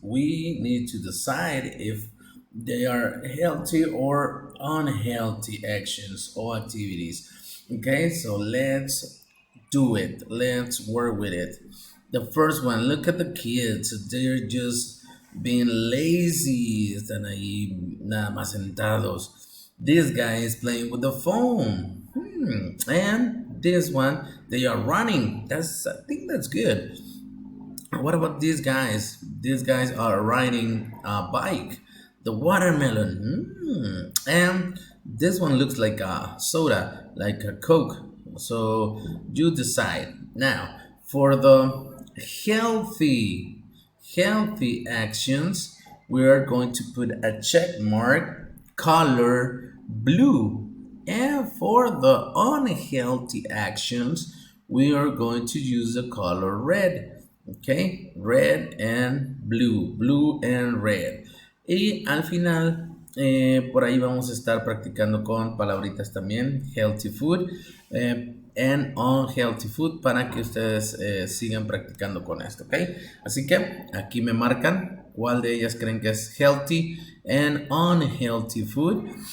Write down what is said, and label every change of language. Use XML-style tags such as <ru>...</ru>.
<en>We need to decide if they are healthy or unhealthy actions or activities. Okay, so let's do it. Let's work with it. The first one, look at the kids. They're just being lazy.</en> <es>Están ahí nada más sentados.</es> <en>This guy is playing with the phone. And this one, they are running. I think that's good. What about these guys? These guys are riding a bike. The watermelon. And this one looks like a soda, like a Coke. So you decide. Now, for the healthy, healthy actions, we are going to put a check mark, color blue. And for the unhealthy actions, we are going to use the color red. Okay, red and blue and red.</en> <es>Y al final, por ahí vamos a estar practicando con palabritas también,</es> <en>healthy food and unhealthy food,</en> <es>para que ustedes sigan practicando con esto, ¿ok? Así que aquí me marcan cuál de ellas creen que es</es> <en>healthy and unhealthy food.</en>